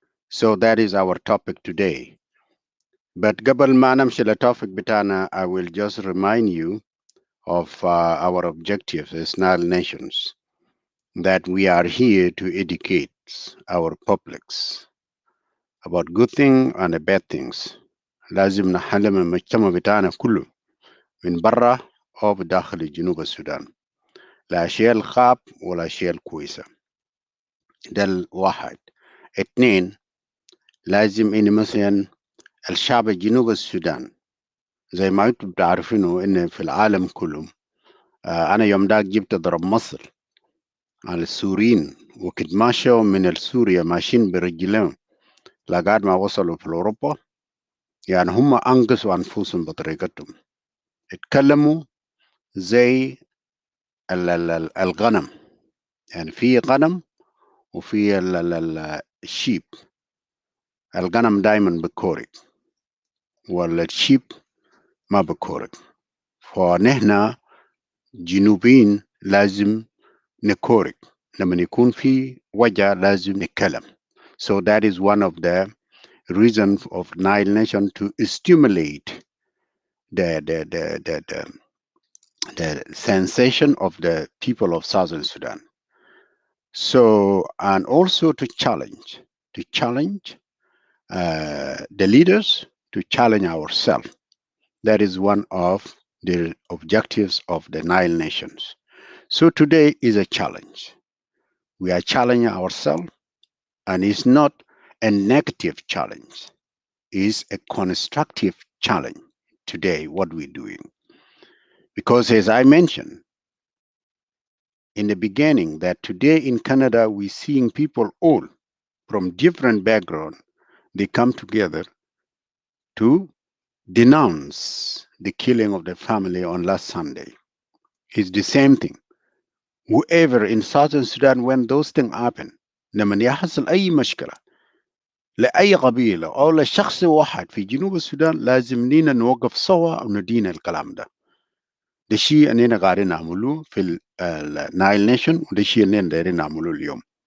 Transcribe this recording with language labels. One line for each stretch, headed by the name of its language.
English: So that is our topic today. But
Arabic: قبل ما نمشي للtopic بتاعنا,
English: I will just remind you of our objectives as Nile nations, that we are here to educate our publics about good things and bad things.
Arabic: لازم نحلم المجتمع بتاعنا كله من برا أو بداخل جنوب السودان. لا أشياء الخاب ولا أشياء الكويسة. ده الواحد. 2, لازم إن مثلا الشعب الجنوب السودان زي ما انتم بتعرفينه إن في العالم كله أنا يوم داك جبت ضرب مصر على السوريين وكنت ماشوا من سوريا ماشيين برجلهم لغاية ما وصلوا في أوروبا يعني هم أنقذوا أنفسهم بطريقتهم. اتكلموا زي الغنم. يعني في غنم وفي الشيب. الغنم دايما بكورك ولا الشيب ما بكورك. فنحن جنوبيين لازم نكورك. لما يكون في وجع لازم نتكلم.
English: So that is one of the reasons of Nile Nation to stimulate the the the the, the, the sensation of the people of Southern Sudan. So, and also to challenge the leaders, to challenge ourselves. That is one of the objectives of the Nile Nations. So today is a challenge. We are challenging ourselves, and it's not a negative challenge. It's a constructive challenge today, what we're doing. Because as I mentioned in the beginning, that today in Canada, we're seeing people all from different backgrounds, they come together to denounce the killing of the family on last Sunday. It's the same thing. Whoever in Southern Sudan, when those things happen,
Arabic: لما يحصل أي مشكلة لأي قبيلة أو لشخص واحد في جنوب السودان، لازم لينا نوقف سوا وندين الكلام ده. ده شيء أننا قاعدين نعمله في النايل نيشن، وده شيء أننا دايرين نعمله اليوم.